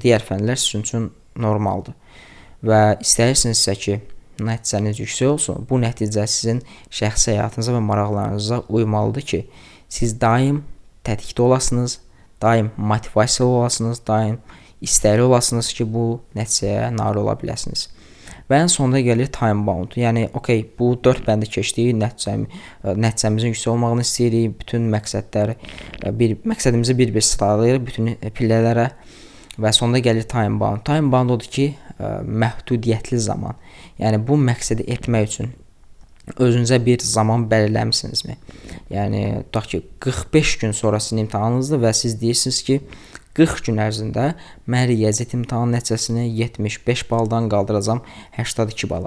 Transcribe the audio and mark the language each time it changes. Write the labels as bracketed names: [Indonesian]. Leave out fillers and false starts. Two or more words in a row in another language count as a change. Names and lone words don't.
[Azerbaijani] Digər fənlər sizin üçün normaldır. Və istəyirsinizsə ki, nəticəniz yüksək olsun, bu nəticə sizin şəxsi həyatınıza və maraqlarınıza uymalıdır ki, siz daim tətikdə olasınız, daim motivasiyalı olasınız, daim istəkli olasınız ki, bu nəticəyə nail ola biləsiniz. Və ən sonunda gəlir [English] time bound. [Azerbaijani] Yəni, bu 4 bəndi keçdik, nəticəmizin yüksək olmağını istəyirik, bütün məqsədimizi bir-bir sıralayırıq, bütün pillələrə və sonunda gəlir [English] time bound. Time bound [Azerbaijani] odur ki, məhdudiyyətli zaman. Yəni, bu məqsədi etmək üçün özünüzə bir zaman belirləmisinizmi? Yəni, tutaq ki, 45 gün sonra sizin imtahanınızdır və siz deyirsiniz ki, 40 gün ərzində mən riyaziyyat imtahan nəticəsini 75 baldan qaldıracam 82 bala.